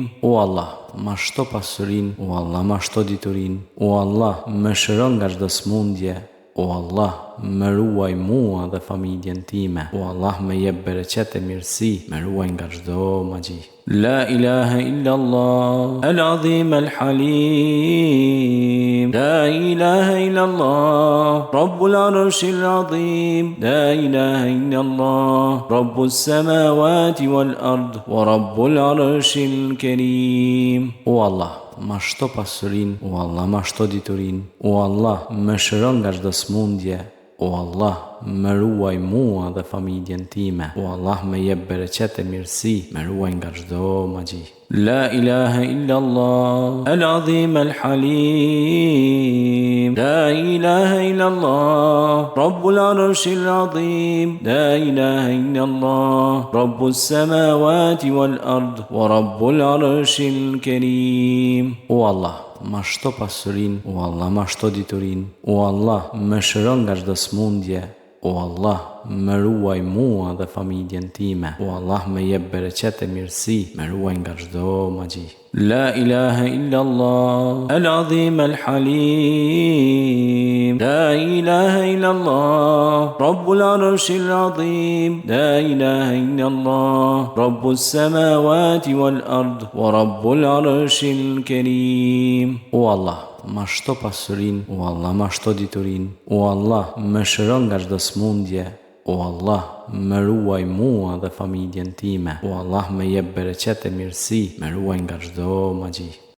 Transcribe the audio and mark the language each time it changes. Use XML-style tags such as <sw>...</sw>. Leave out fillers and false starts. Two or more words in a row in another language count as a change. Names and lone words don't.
<sq>O Allah, ma shto pasurin, o Allah, ma shto diturin, o Allah, më shëron nga çdo smundje, o Allah, më ruaj mua dhe familjen time, o Allah, më jep bereqet e mirësi, më ruaj nga çdo magji.</sq> <ar>لا إله إلا الله، العظيم الحليم. لا إله إلا الله، رب العرش العظيم. لا إله إلا الله، رب السماوات والأرض، ورب العرش الكريم.</ar> <sq>O Allah, ma shto pasurin, o Allah, ma shto diturin, o Allah, më shëron nga çdo smundje, O Allah, më ruaj mua dhe familjen time. O Allah, më jep bereqet e mirësi, më ruaj nga çdo magji.</sq> <ar>لا إله إلا الله، العظيم الحليم. لا إله إلا الله، رب العرش العظيم. لا إله إلا الله، رب السماوات والأرض، ورب العرش الكريم.</ar> <sq>O Allah, ma shto pasurin, o Allah, ma shto diturin, o Allah, më shëron nga çdo smundje, o Allah, më ruaj mua dhe familjen time, o Allah, më jep bereqet e mirësi, më ruaj nga çdo magji.</sq> <ar>لا إله إلا الله، العظيم الحليم. لا إله إلا الله، رب العرش العظيم. لا إله إلا الله، رب السماوات والأرض، ورب العرش الكريم.</ar> <sq>O Allah, ma shto pasurin, o Allah, ma shto diturin, o Allah, më shëron nga çdo smundje, o Allah, më ruaj mua dhe familjen time, o Allah, më jep bereqet e mirësi, më ruaj nga çdo magji.</sq>